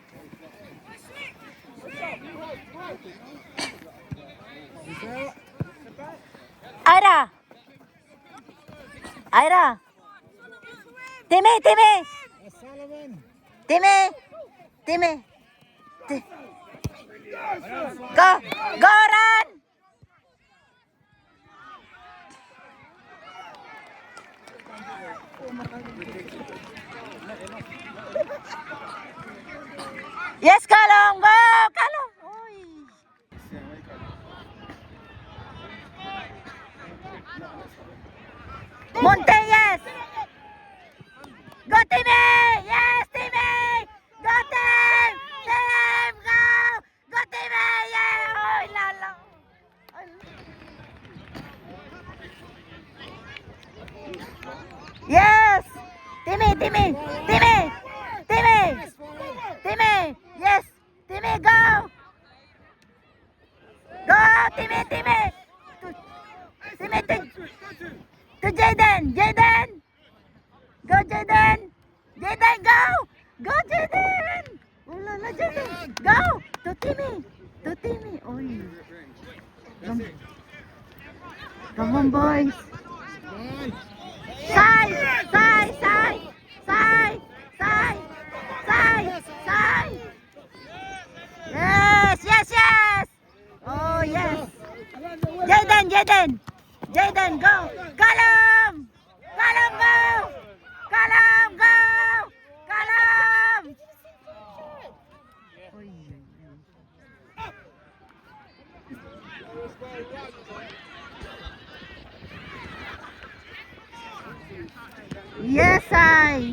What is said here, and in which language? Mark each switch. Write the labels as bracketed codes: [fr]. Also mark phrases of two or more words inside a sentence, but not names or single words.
[en] Ira! Ira! Timmy! Timmy! Timmy! Timmy! Go! Go, run! Yes, Kalong! Go! Kalong! Uy. Monte, yes! Go, Timmy! Yes, Timmy! Go, team! Team! Go! Go, Timmy! Yeah! Uy, lala! Yes! Timmy! Timmy! Timmy! Timmy! Timmy! Yes! Timmy, go! Go, Timmy! Timmy! Timmy, to Jaden! Jaden! Go, Jaden! Jaden, go! Go, Jaden! Oh, la, la, Jaden! Go! To Timmy! To Timmy! Oy! Come on, boys. Side, side, side, side, side, side, side. Yes, yes, yes. Oh, yes. Jaden, Jaden. Jaden, go. Callum. Callum, go. Callum, go. Callum. Yes, I.